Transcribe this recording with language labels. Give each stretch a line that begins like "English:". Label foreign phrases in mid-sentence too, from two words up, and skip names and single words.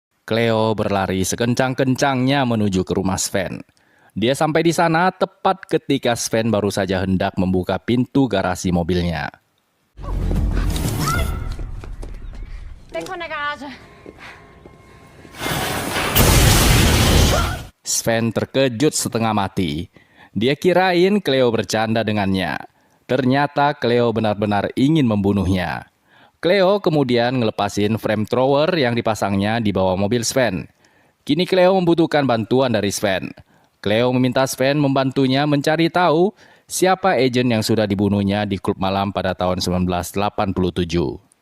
Indonesian: Cleo berlari sekencang-kencangnya menuju ke rumah Sven. Dia sampai di sana tepat ketika Sven baru saja hendak membuka pintu garasi mobilnya.
German: Weg von der Garage.
Indonesian: Sven terkejut setengah mati. Dia kirain Cleo bercanda dengannya. Ternyata Cleo benar-benar ingin membunuhnya. Cleo kemudian ngelepasin flamethrower yang dipasangnya di bawah mobil Sven. Kini Cleo membutuhkan bantuan dari Sven. Cleo meminta Sven membantunya mencari tahu siapa agen yang sudah dibunuhnya di klub malam pada tahun 1987.